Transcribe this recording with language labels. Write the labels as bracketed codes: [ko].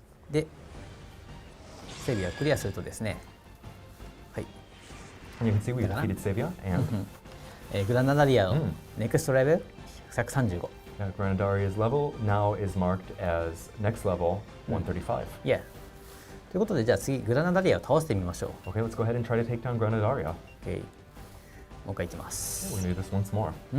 [ja] で、セビアをクリアするとですね、はい。 [en] And you can see we defeated Savia and [ja] グラナダリアのネクストレベル135。 [en] Granadaria's level now is marked as next level 135. Yeah. [ja] ということで、じゃあ次、グラナダリアを倒してみましょう。 [en] Okay, let's go ahead and try to take down Granadaria. [ja] Okay. もう一回いきます。 [en] We're gonna do this once more.